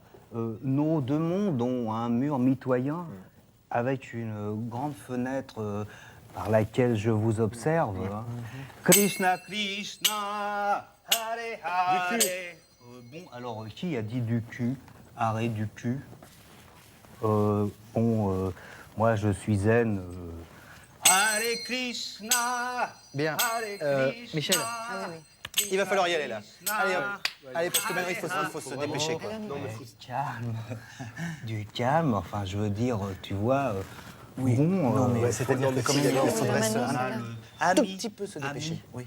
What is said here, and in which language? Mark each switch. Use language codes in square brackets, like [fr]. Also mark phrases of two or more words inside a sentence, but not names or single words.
[fr] Nos deux mondes ont un mur mitoyen avec une grande fenêtre par laquelle je vous observe. Hein. [sa] Krishna, Krishna, Hare Hare. [fr] Du cul. Bon, alors, qui a dit du cul? Hare du cul. Bon, moi, je suis zen. Hare Krishna. Bien. Hare Krishna. Michel. Ah oui, oui. Il va falloir y aller là. Allez, hop. Allez, parce que maintenant il faut se dépêcher, quoi. Alors, nous, Calme, du calme, enfin je veux dire, tu vois, Oui. bon, Non, mais c'est-à-dire que comme il y a si, il faudrait se... Manu, un tout ami, petit peu se dépêcher. ami. Oui.